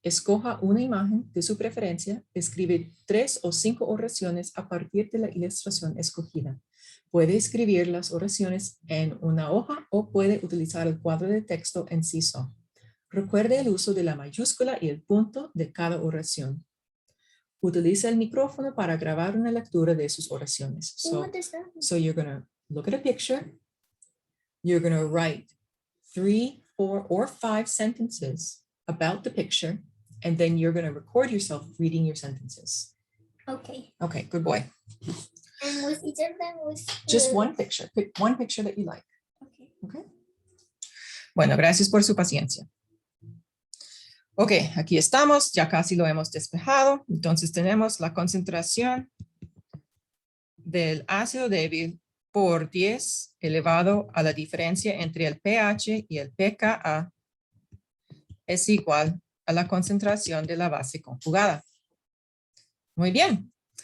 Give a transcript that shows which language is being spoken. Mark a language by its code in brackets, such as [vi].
[es] Escoja una imagen de su preferencia. Escribe 3 o 5 oraciones a partir de la ilustración escogida. Puede escribir las oraciones en una hoja o puede utilizar el cuadro de texto en sí solo. Recuerde el uso de la mayúscula y el punto de cada oración. Utiliza el micrófono para grabar una lectura de sus oraciones. [en] So you're going to look at a picture. You're going to write 3, 4, or 5 sentences about the picture, and then you're going to record yourself reading your sentences. Okay. Okay, good boy. And with each of them was Just one picture. Pick one picture that you like. Okay. Okay. [es] Bueno, gracias por su paciencia. Ok, aquí estamos, ya casi lo hemos despejado. Entonces tenemos la concentración del ácido débil por 10 elevado a la diferencia entre el pH y el pKa es igual a la concentración de la base conjugada. Muy bien.